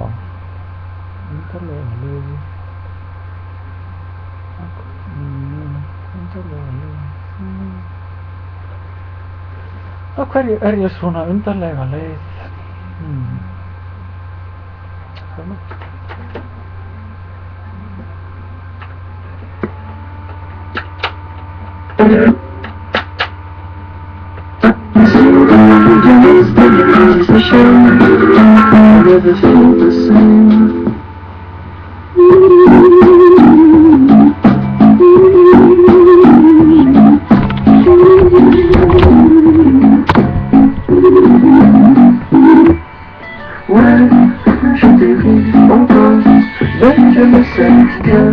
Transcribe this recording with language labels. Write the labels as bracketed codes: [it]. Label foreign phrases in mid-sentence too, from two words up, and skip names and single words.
[is] Undarlega liði. Undarlega liði. Á hverju ég svona undarlega leið? Svona. [en] Never feel the same. [fr] Ouais, je dérive encore, mais je me sais bien.